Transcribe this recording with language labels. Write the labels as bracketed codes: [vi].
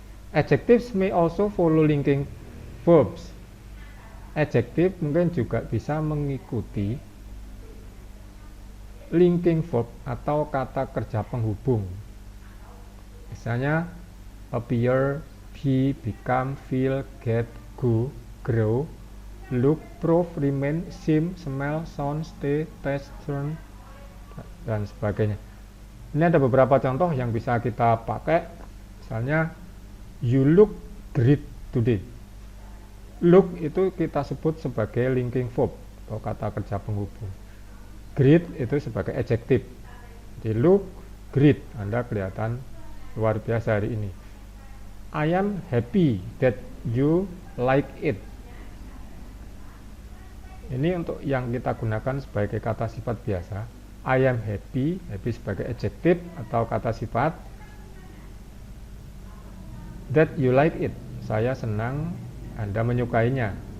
[en] Adjectives may also follow linking verbs. [id] Adjektif mungkin juga bisa mengikuti linking verb atau kata kerja penghubung. Misalnya appear, [en] be, become, feel, get, go, grow, look, prove, remain, seem, smell, sound, stay, taste, turn, [id] dan sebagainya. Ini ada beberapa contoh yang bisa kita pakai. Misalnya, [en] you look great today. [id] Look itu kita sebut sebagai linking verb atau kata kerja penghubung. Great itu sebagai adjektif. Jadi look great, Anda kelihatan luar biasa hari ini. [en] I am happy that you like it. [id] Ini untuk yang kita gunakan sebagai kata sifat biasa. [en] I am happy, [id] happy sebagai adjektif atau kata sifat. [en] That you like it, [id] saya senang Anda menyukainya.